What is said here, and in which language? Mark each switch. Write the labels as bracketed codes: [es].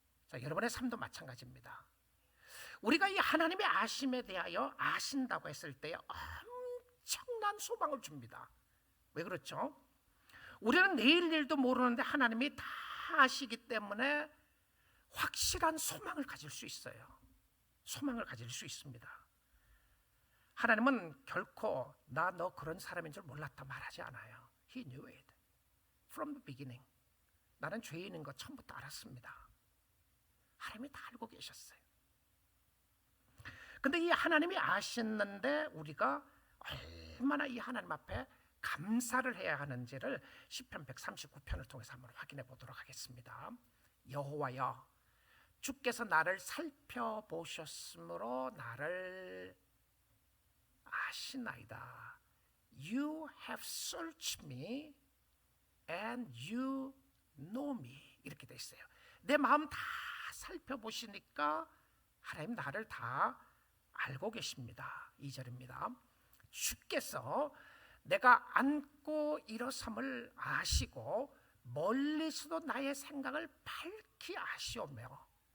[ko] 자, 여러분의 삶도 마찬가지입니다. 우리가 이 하나님의 아심에 대하여 아신다고 했을 때 엄청난 소망을 줍니다. 왜 그렇죠? 우리는 내일 일도 모르는데 하나님이 다 아시기 때문에 확실한 소망을 가질 수 있어요. 소망을 가질 수 있습니다. 하나님은 결코 나 너 그런 사람인 줄 몰랐다 말하지 않아요. [en] He knew it from the beginning. [ko] 나는 죄인인 거 처음부터 알았습니다. 하나님이 다 알고 계셨어요. 근데 이 하나님이 아셨는데 우리가 얼마나 이 하나님 앞에 감사를 해야 하는지를 시편 139편을 통해서 한번 확인해 보도록 하겠습니다. 여호와여, 주께서 나를 살펴보셨으므로 나를 아시나이다. [en] You have searched me and you know me. [ko] 이렇게 돼 있어요. 내 마음 다 살펴보시니까 하나님 나를 다 알고 계십니다. 2절입니다. 주께서 내가 앉고 일어섬을 아시고 멀리서도 나의 생각을 밝히 아시오며.